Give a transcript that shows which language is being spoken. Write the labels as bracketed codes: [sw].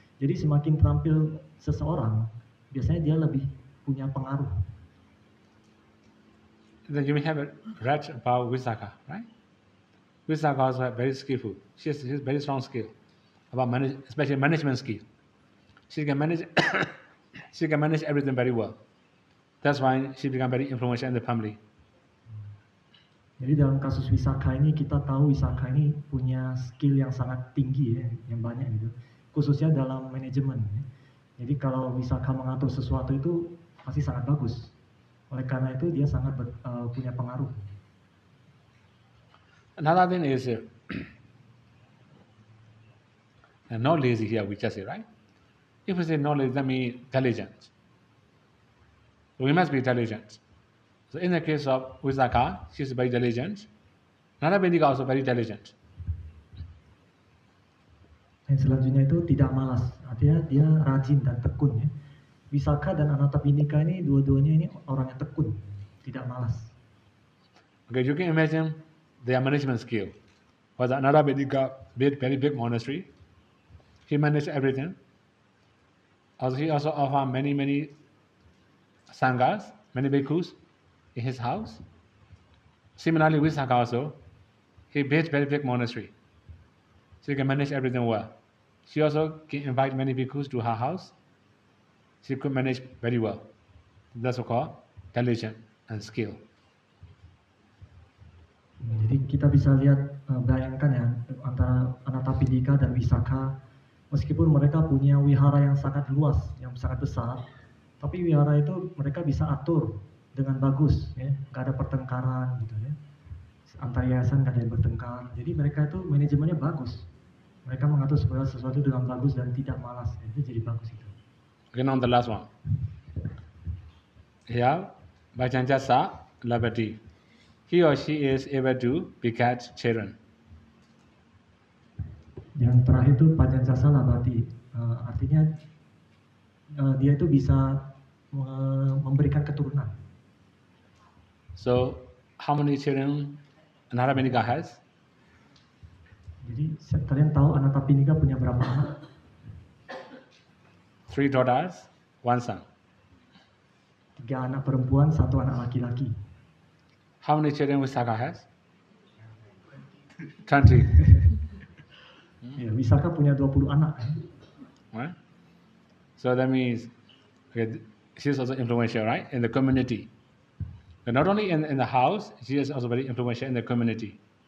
[id] Jadi semakin terampil seseorang, biasanya dia lebih punya pengaruh. [en] Then you may have read about Visakha, right? Visakha is very skillful. She has very strong skill about especially management skill. She can manage she can manage everything very well. That's why she become very influential in the family. [id] Jadi dalam kasus Visakha ini kita tahu Visakha ini punya skill yang sangat tinggi ya, yang banyak gitu. Khususnya dalam manajemen. Ya. Jadi kalau Visakha mengatur sesuatu itu pasti sangat bagus. Oleh karena itu dia sangat punya pengaruh. [en] Another thing is not lazy here, we just say, right? If we say not lazy, that means diligent. We must be diligent. So in the case of Visakha, she's very diligent. Narabindika also very diligent. [id] Yang selanjutnya itu tidak malas, artinya dia rajin dan tekun ya. Visakha dan Anatapindika ini dua-duanya ini orang yang tekun, tidak malas. [en] Okay, you can imagine their management skill. Was Anatapindika built very big monastery. He managed everything. Also, he also offered many sanghas, many bhikkhus in his house. Similarly, Visakha also, he built very big monastery. She can manage everything well. She also can invite many bhikkhus to her house. She could manage very well. That's called diligence and skill. [id] Jadi kita bisa lihat, bayangkan ya, antara Anatapindika dan Visakha, meskipun mereka punya wihara yang sangat luas, yang sangat besar, tapi wihara itu mereka bisa atur dengan bagus, ya, nggak ada pertengkaran gitu ya. Antar yayasan nggak ada yang bertengkar, jadi mereka itu manajemennya bagus. Mereka mengatur segala sesuatu dengan bagus dan tidak malas, itu jadi bagus itu. [en] Okay, now the last one. Here, Vajanjasa Labati. He or she is able to beget children. [id] Yang terakhir itu Pajanjasa Labati, artinya dia itu bisa memberikan keturunan. [en] So, how many children Anatapindika has? [id] Jadi kalian tahu Anatapindika punya berapa anak? [en] 3 daughters, 1 son. [id] 3 anak perempuan, 1 anak laki-laki. [en] How many children Visakha has? 20. [id] Ya, Visakha punya 20 anak. [en] Right? So that means okay, she's also influential, right, in the community. And not only in the house, she is also very influential in the community.